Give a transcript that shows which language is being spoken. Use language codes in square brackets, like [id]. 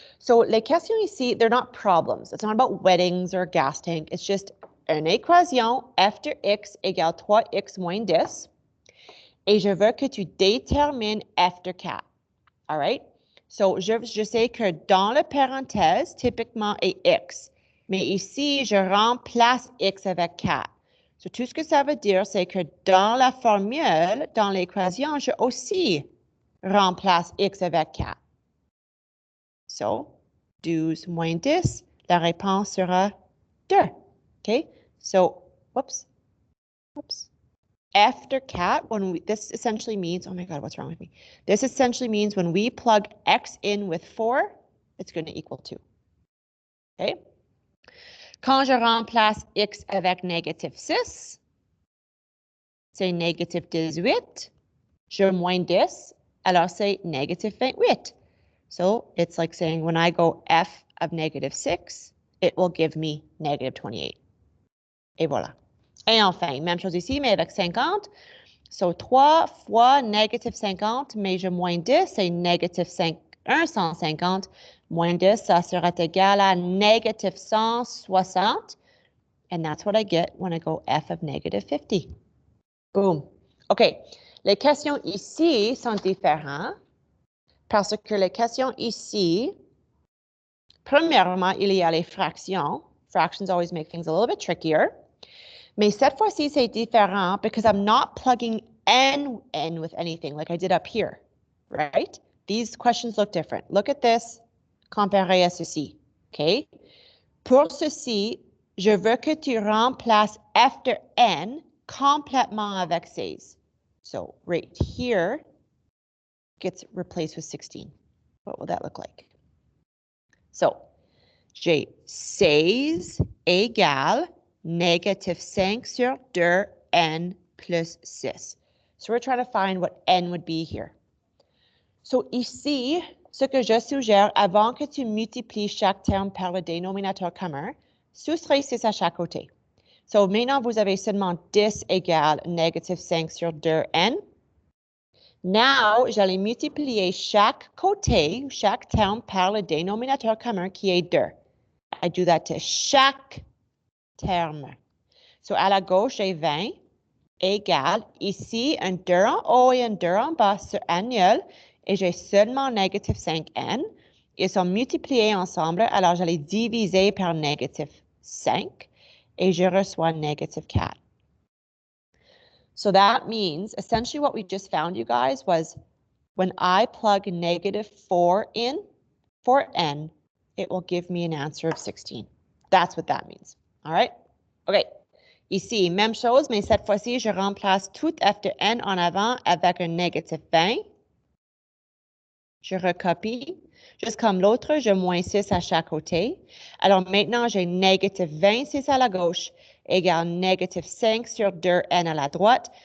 [en] So [fr] les questions ici, [en] they're not problems. It's not about weddings or gas tank. It's just [fr] une équation f de x égale 3x moins 10. Et je veux que tu détermines f de 4. All right? So je sais que dans la parenthèse, typiquement est x. Mais ici, je remplace x avec 4. So, tout ce que ça veut dire, c'est que dans la formule, dans l'équation, je aussi remplace x avec 4. So, 12 moins 10, la réponse sera 2. [en] OK? So, whoops. After 4, this essentially means, oh my God, what's wrong with me? This essentially means when we plug x in with 4, it's going to equal 2. OK? [fr] Quand je remplace x avec négatif 6, c'est négatif 18. Je moins 10, alors c'est négatif 28. [en] So it's like saying when I go f of negative 6, it will give me negative 28. [fr] Et voilà. Et enfin, même chose ici, mais avec 50. So 3 fois négatif 50, mais je moins 10, c'est négatif 150. Moins 10, ça sera égal à négatif 160. [en] And that's what I get when I go f of negative 50. Boom. OK. [fr] Les questions ici sont différentes parce que les questions ici, premièrement, il y a les fractions. [en] Fractions always make things a little bit trickier. [fr] Mais cette fois-ci, c'est différent [en] because I'm not plugging n in with anything like I did up here, right? These questions look different. Look at this [fr] comparé à ceci, [en] OK? [fr] Pour ceci, je veux que tu remplaces f de n complètement avec 16. [en] So right here gets replaced with 16. What will that look like? [fr] So j'ai 16 égale négatif 5 sur 2 n plus 6. [en] So we're trying to find what n would be here. [fr] So ici, ce que je suggère, avant que tu multiplies chaque terme par le dénominateur commun, soustrais 6 à chaque côté. So maintenant, vous avez seulement 10 égale négatif 5 sur 2n. Now, j'allais multiplier chaque côté, chaque terme par le dénominateur commun qui est 2. [en] I do that to [fr] chaque terme. So à la gauche, j'ai 20 égale, ici, un 2 en haut et un 2 en bas sur annuel, et j'ai seulement négatif 5n. Ils sont multipliés ensemble, alors j'allais diviser par négatif 5, et je reçois négatif 4. [en] So that means, essentially what we just found, you guys, was when I plug negative 4 in for n, it will give me an answer of 16. That's what that means. All right? OK. [fr] Ici, même chose, mais cette fois-ci, je remplace tout f de n en avant avec un négatif 20. Je recopie. Juste comme l'autre, je moins 6 à chaque côté. Alors maintenant, j'ai négatif 26 à la gauche égale négatif 5 sur 2n à la droite.